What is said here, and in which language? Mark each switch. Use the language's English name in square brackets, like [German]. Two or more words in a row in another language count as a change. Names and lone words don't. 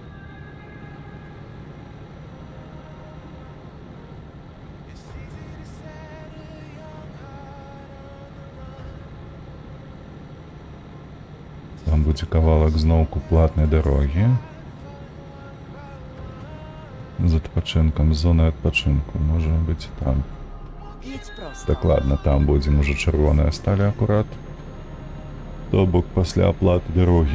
[Belarusian] Там будзе кавалак зноўку платнай дарогі. З адпачынкам, з зоны адпачынку, можа быць там. [Polish] Jedź prosto. [Belarusian] Так ладно, там будзем уже чырвоныя сталі акурат. То бок пасля аплаты дарогі.